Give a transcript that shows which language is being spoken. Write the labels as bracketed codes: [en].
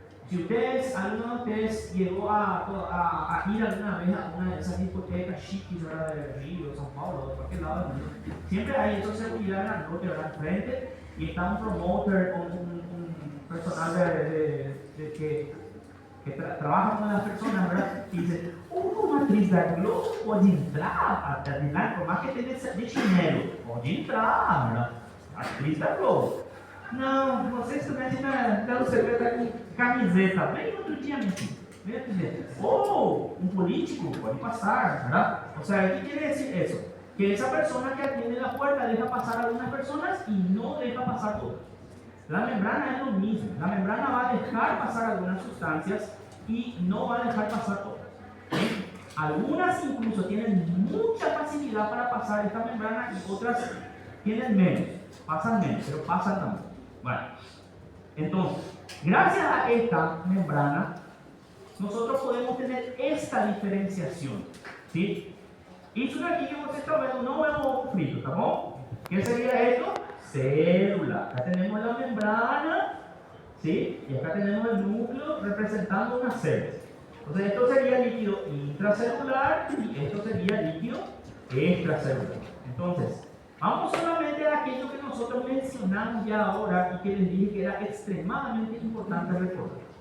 [es] Si alguno de ustedes llegó a ir alguna vez a una de esas discotecas chiquis de Río, São Paulo, de cualquier lado del mundo, siempre hay eso seguridad grandote al frente y está un promoter o un personal que trabaja con las personas, ¿verdad? Y dice, [pt] uma atriz da Globo pode entrar, [es] por más que [pt] tenha de chinelo, pode entrar, [es] ¿verdad? [pt] Atriz da Globo. Não, você estudante da UCP está com camiseta. Vem outro dia, meu filho. Vem outro dia. [es] Ou un político puede pasar, ¿verdad? O sea, ¿qué quiere decir eso? Que esa persona que atiende la puerta deja pasar a algunas personas y no deja pasar a todas. La membrana es lo mismo. La membrana va a dejar pasar algunas sustancias y no va a dejar pasar todas. ¿Sí? Algunas incluso tienen mucha facilidad para pasar esta membrana y otras tienen menos. Pasan menos, pero pasan también. Bueno, entonces, gracias a esta membrana, nosotros podemos tener esta diferenciación. ¿Sí? [pt] Isso daqui que você está vendo não é um ovo frito, tá bom? [es] ¿Qué sería esto? Célula. Acá tenemos la membrana, ¿sí? Y acá tenemos el núcleo representando una célula. Entonces esto sería líquido intracelular y esto sería líquido extracelular. Entonces, vamos solamente a aquello que nosotros mencionamos ya ahora y que les dije que era extremadamente importante recordar.